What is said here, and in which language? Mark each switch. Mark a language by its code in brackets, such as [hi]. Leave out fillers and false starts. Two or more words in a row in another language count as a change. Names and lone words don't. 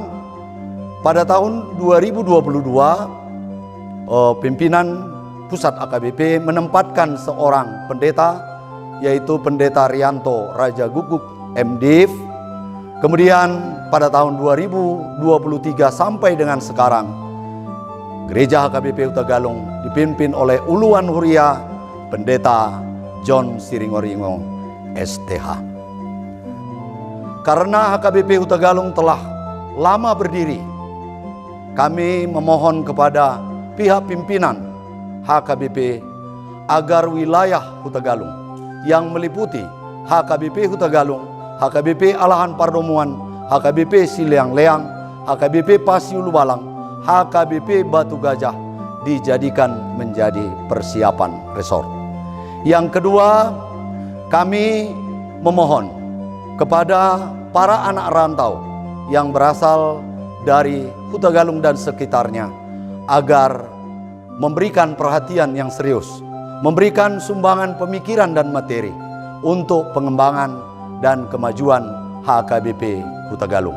[id] Pada tahun 2022 pimpinan pusat AKBP menempatkan seorang pendeta, yaitu Pendeta Rianto Raja Guguk MDiv. Kemudian pada tahun 2023 sampai dengan sekarang, Gereja HKBP Hutagalung dipimpin oleh Uluan Huria Pendeta John Siringoringo STH. Karena HKBP Hutagalung telah lama berdiri, kami memohon kepada pihak pimpinan HKBP agar wilayah Hutagalung yang meliputi HKBP Hutagalung, HKBP Alahan Pardomuan, HKBP Siliang Leang, HKBP Pasiulu Balang, HKBP Batu Gajah dijadikan menjadi persiapan resort. Yang kedua, kami memohon kepada para anak rantau yang berasal dari Hutagalung dan sekitarnya agar memberikan perhatian yang serius, memberikan sumbangan pemikiran dan materi untuk pengembangan dan kemajuan HKBP Hutagalung.